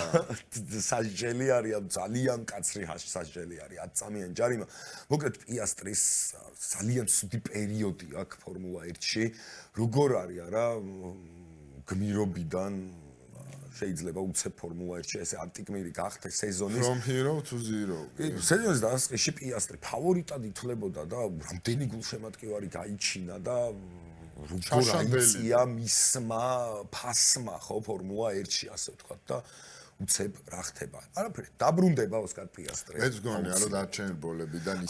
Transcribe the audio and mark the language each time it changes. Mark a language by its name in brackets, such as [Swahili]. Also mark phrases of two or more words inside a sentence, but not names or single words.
[Georgian] სასჯელი არის ძალიან კაცრი სასჯელი არის 10 წამიანი ჯარიმა. მოკლედ პიასტრის ძალიან ცუდი პერიოდი აქ ფორმულა 1-ში. როგორ არის არა გმირობიდან შეიძლება უცებ ფორმულა 1-ში ესე ანტიგმირი გახდეს სეზონის [English] from hero to zero. [Georgian] სეზონის დასაწყისში პიასტრი ფავორიტად ითვლებოდა და რამდენი გულშემატკივარი გაიჩინა და როგორ აიწია მისმა ფასმა ხო ფორმულა 1-ში ასე ვთქვათ და უცებ რა ხდება. არაფერი დაბრუნდება ოსკარ პიასტრი. მეც გონია რომ დარჩენილ ბოლებიდან ისე